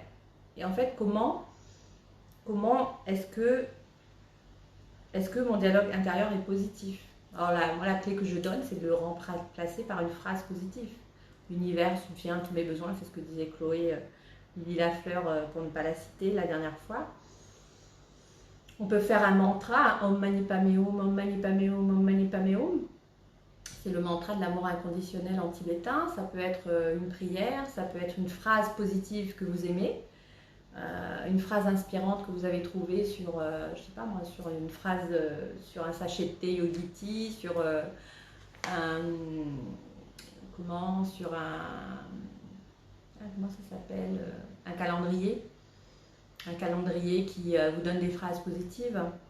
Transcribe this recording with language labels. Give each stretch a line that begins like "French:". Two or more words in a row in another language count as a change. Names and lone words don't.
French: Et en fait, comment est-ce que mon dialogue intérieur est positif? Alors là, moi, la clé que je donne, c'est de le remplacer par une phrase positive. L'univers soutient tous mes besoins, c'est ce que disait Chloé Lily Lafleur, pour ne pas la citer la dernière fois. On peut faire un mantra,
Sanskrit: Om Mani Padme Hum, Om Mani Padme Hum, Om Mani Padme Hum.
French: C'est le mantra de l'amour inconditionnel en tibétain. Ça peut être une prière, ça peut être une phrase positive que vous aimez, une phrase inspirante que vous avez trouvée sur, je sais pas moi, sur une phrase, sur un sachet de thé Yogiti, sur sur comment ça s'appelle, un calendrier qui vous donne des phrases positives.